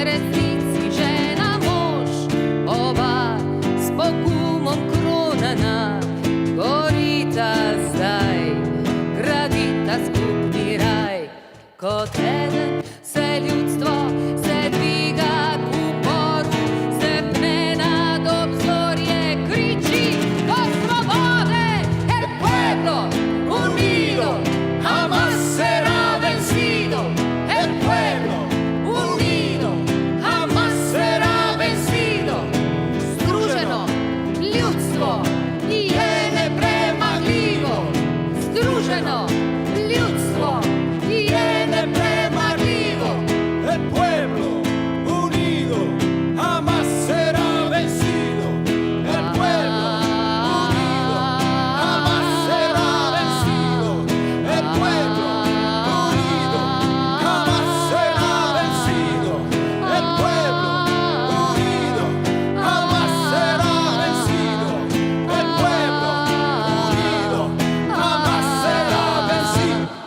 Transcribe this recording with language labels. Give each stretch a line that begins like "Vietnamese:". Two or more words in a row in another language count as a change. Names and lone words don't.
Slovenian: resnici, žena, mož, oba s pogumom kronana, gorita zdaj, gradita skupni raj, kot eden se ljudstvo se dviga k uporu, se pne nad obzorje, kriči do svobode,
Spanish: el pueblo unido jamás será vencido. El pueblo unido jamás será vencido.
Slovenian: Združeno ljudstvo je nepremagljivo. Združeno ljudstvo je Nepremagljivo.
Spanish: El pueblo unido jamás será vencido. El pueblo unido jamás será vencido. El pueblo unido jamás será vencido. El pueblo unido jamás será vencido. El pueblo unido jamás será vencido.